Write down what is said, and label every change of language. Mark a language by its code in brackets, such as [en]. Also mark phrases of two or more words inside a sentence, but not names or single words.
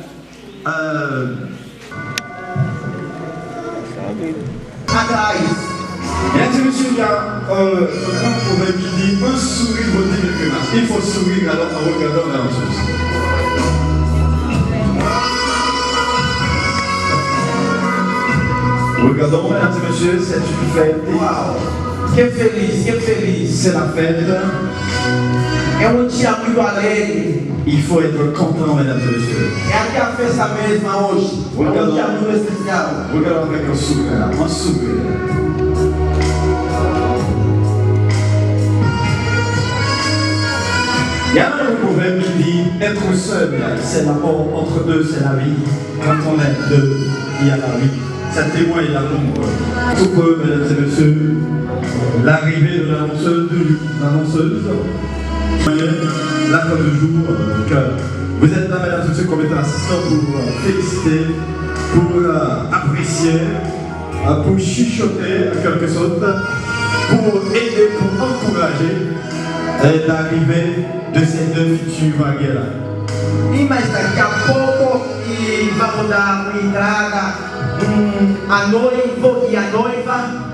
[fr] Mesdames et messieurs, il y a un grand proverbe qui dit un sourire vaut 10 000 grimaces. Il faut sourire alors en regardant la danseuse. Regardons, mesdames et messieurs, c'est une fête. [pt] Uau! Que feliz, que feliz. [fr] C'est la fête. [pt] É dia muito alegre. [fr] Il faut être content, mesdames et messieurs. [pt] É aqui a festa mesma hoje. É dia muito especial. [fr] Regardons avec un sourire. Un sourire. Il y a un proverbe qui dit être seul, c'est la mort, entre deux, c'est la vie. Quand on est deux, il y a la vie. Ça témoigne l'amour. Tout peu, mesdames et messieurs, l'arrivée de l'annonceuse, la fin du jour, que vous êtes là, mesdames et messieurs, comme étant assistants pour féliciter, pour apprécier, pour chuchoter en quelque sorte, pour aider, pour encourager l'arrivée de ces deux futurs vagues-là. [pt] E mais daqui a pouco e vamos dar uma entrada a noivo e a noiva.